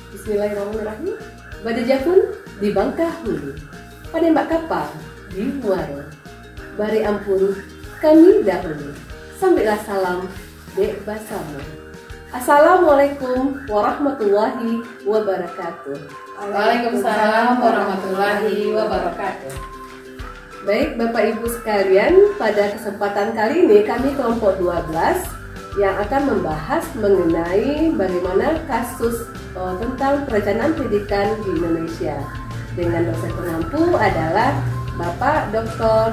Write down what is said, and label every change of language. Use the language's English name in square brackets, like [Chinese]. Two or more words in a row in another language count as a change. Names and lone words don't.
[Arabic] Bismillahirrahmanirrahim. [Minangkabau] Badajapun di Bangkahulu, Panembak kapal di Muaro. Bari ampun kami dahulu, sambillah salam dek basamu. [Arabic] السلام عليكم ورحمة الله وبركاته. وعليكم السلام ورحمة الله وبركاته. [Indonesian] Baik Bapak Ibu sekalian, pada kesempatan kali ini kami kelompok 12 yang akan membahas mengenai bagaimana kasus tentang perencanaan pendidikan di Indonesia. Dengan dosen pengampu adalah Bapak Dr.